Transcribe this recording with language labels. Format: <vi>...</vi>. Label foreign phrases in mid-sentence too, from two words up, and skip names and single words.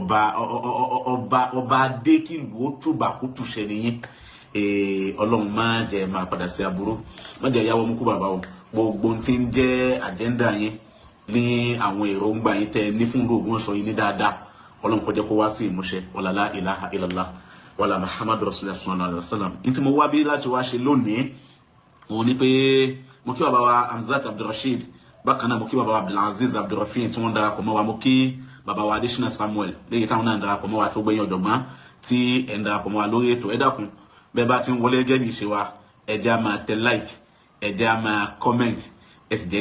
<yo>ọba adé kí ìlú ó túbà kó túṣẹ níyín Ọlọ́run má jẹ́ máa padà sí aburú má jẹ́ yáwó mú kú bàbá o gbogbo tí ń jẹ́ àjẹ́ndà yín ní àwọn èròǹgbà yín tẹ́ ní fún Ògbómọ̀ṣọ́ yín ní dáadáa Ọlọ́run kó jẹ́ kó wá sí ìmúṣẹ</yo> <ar>ولا لا إله إلا الله ولا محمد رسول الله صلى الله عليه وسلم</ar> <yo>in tí mo wá bí láti wá ṣe lónìí wọ́n ní pé mo kí bàbá wa Hamzat Abdurrashid bákan náà mo kí bàbá wa Abdulaziz Abdurrafin tí wọ́n darapọ̀ mọ́ wa mo kí bàbá wa Adesina Samuel lẹ́yìn táwọn náà darapọ̀ mọ́ wa tó gbẹ̀yìn ọ̀jọ̀gbọ́n tí ẹ̀ ń darapọ̀ mọ́ wa lórí ètò ẹ dákun bẹ́ẹ̀ bá ti ń wọlé gẹ́gẹ́ bí ìṣe wa ẹ jẹ́ á máa tẹ like ẹ jẹ́ á máa comment ẹ sì jẹ́</yo>